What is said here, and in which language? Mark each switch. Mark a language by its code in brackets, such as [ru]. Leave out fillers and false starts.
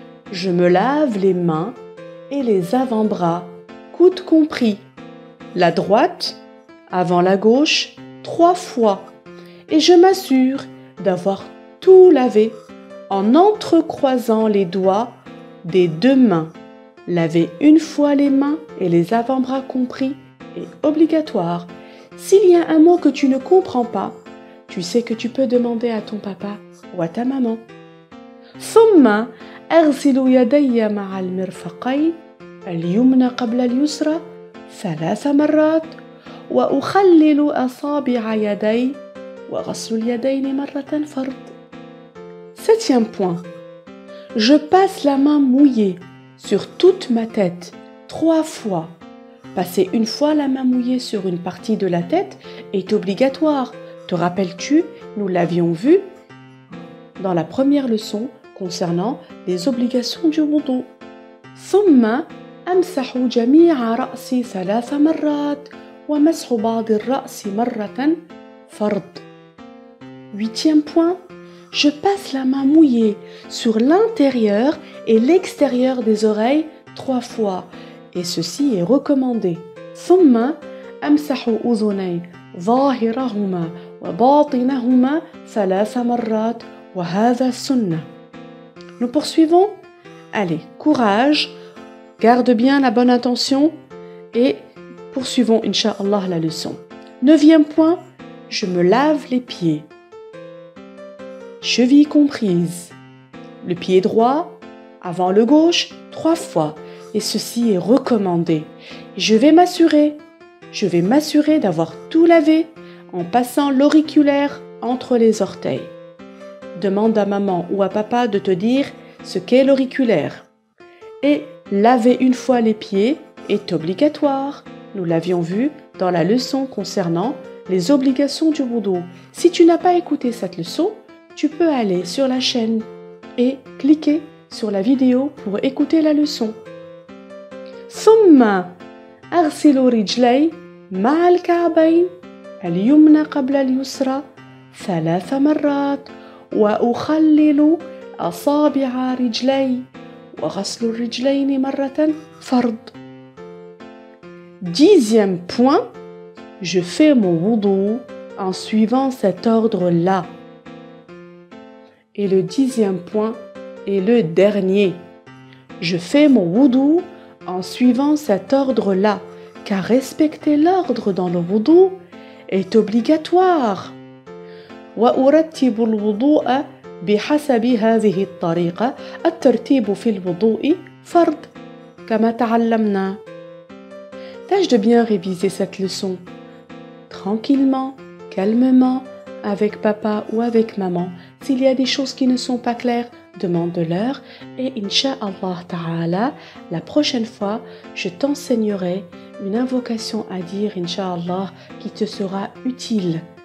[fr] Je me lave les mains et les avant-bras, coudes compris, la droite avant la gauche 3 fois, et je m'assure d'avoir tout lavé en entrecroisant les doigts des 2 mains. Laver une fois les mains et les avant-bras compris est obligatoire. S'il y a un mot que tu ne comprends pas, tu sais que tu peux demander à ton papa ou à ta maman. [ar] ثم أغسل يدي مع المرفقين اليمنى قبل اليسرى 3 مرات وأخلل أصابع يدي وغسل اليدين مرة فرض. [fr] 7e point. Je passe la main mouillée sur toute ma tête 3 fois. Passer une fois la main mouillée sur une partie de la tête est obligatoire. Te rappelles-tu, nous l'avions vu dans la première leçon concernant les obligations du wudu. [ar] ثم أمسح جميع رأسي 3 مرات ومسح بعض الرأس مرة فرض. [fr] 8e point. Je passe la main mouillée sur l'intérieur et l'extérieur des oreilles 3 fois. Et ceci est recommandé. [ar] ثم أمسح أذني ظاهرهما وباطنهما 3 مرات وهذا السنة. [fr] Nous poursuivons? Allez, courage, garde bien la bonne intention et poursuivons, Inch'Allah, la leçon. 9e point, je me lave les pieds. Cheville comprise. Le pied droit, avant le gauche, 3 fois. Et ceci est recommandé. Je vais m'assurer d'avoir tout lavé en passant l'auriculaire entre les orteils. Demande à maman ou à papa de te dire ce qu'est l'auriculaire. Et laver une fois les pieds est obligatoire. Nous l'avions vu dans la leçon concernant les obligations du wudu. Si tu n'as pas écouté cette leçon, tu peux aller sur la chaîne et cliquer sur la vidéo pour écouter la leçon. [ar] ثم أغسل رجلي مع الكعبين اليمنى قبل اليسرى 3 مرات وأخلل أصابع رجلي وغسل الرجلين مرة فرض. [fr] 10e point, je fais mon wudu en suivant cet ordre-là. Et le 10e point est le dernier. Je fais mon wudu en suivant cet ordre-là, car respecter l'ordre dans le wudu est obligatoire. [ar] وأرتب الوضوء بحسب هذه الطريقة الترتيب في الوضوء فرض كما تعلمنا. [fr] Tâche de bien réviser cette leçon tranquillement, calmement, avec papa ou avec maman. S'il y a des choses qui ne sont pas claires, demande-leur et Inch'Allah Ta'ala, la prochaine fois, je t'enseignerai une invocation à dire, Inch'Allah, qui te sera utile.